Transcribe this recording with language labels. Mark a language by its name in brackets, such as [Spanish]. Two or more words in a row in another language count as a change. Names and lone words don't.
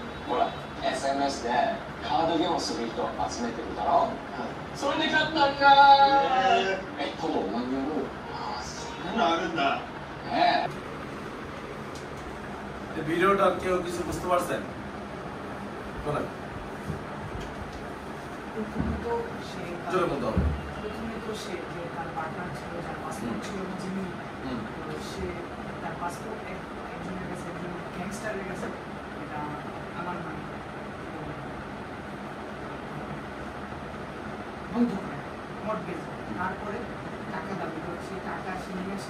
[Japanese] ほら SNS でカードゲームをする人を集めてるだろ、それで勝ったんだ。ほぼ同じよ。そんなのあるんだね。 [Bangla] ভিডিওটা কেউ কিছু বুঝতে পারছেন? বলেন। প্রথমে তো সে যে তার পার্টনার ছিল, যার পাসপোর্ট ছিল যিনি, সে তার পাসপোর্ট একজনের কাছে, একজন গ্যাংস্টারের কাছে, এটা আমার মানে বন্ধ করে মর্টগেজ, তারপরে টাকা দাবি করে সেই টাকা সে নিয়ে আসে।